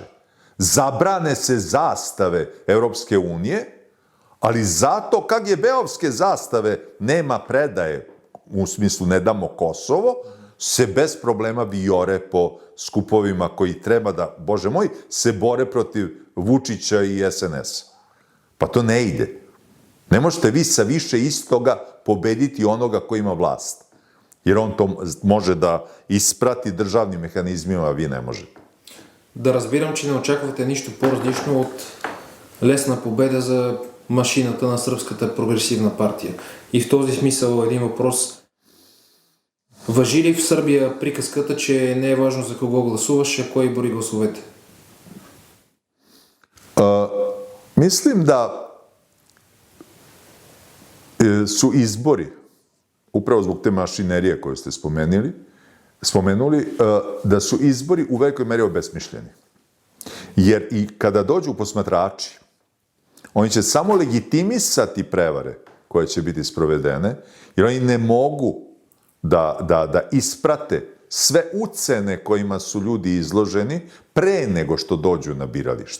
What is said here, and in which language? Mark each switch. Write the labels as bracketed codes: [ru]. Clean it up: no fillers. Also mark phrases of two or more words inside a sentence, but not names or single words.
[sr] Zabrane se zastave Evropske unije, ali zato KGB-ovske zastave nema predaje, u smislu ne damo Kosovo, se bez problema vijore po skupovima koji treba da, Bože moj, se bore protiv Vučića i SNS. Pa to ne ide. Ne možete vi sa više istoga pobediti onoga koji ima vlast. Jer on to može da isprati državnim mehanizmima, a vi ne možete. [bg] Да разбирам, че не очаквате нищо по-различно от лесна победа за машината на Сръбската прогресивна партия. И в този смисъл един въпрос. Важи ли в Сърбия приказката, че не е важно за кого гласуваш, а кой брои гласовете? [sr] Mislim da su izbori, upravo zbog te mašinerije koju ste spomenuli, da su izbori u velikoj meri obesmišljeni. Jer i kada dođu posmatrači, oni će samo legitimisati prevare koje će biti sprovedene, jer oni ne mogu da isprate sve ucene kojima su ljudi izloženi pre nego što dođu na biralište.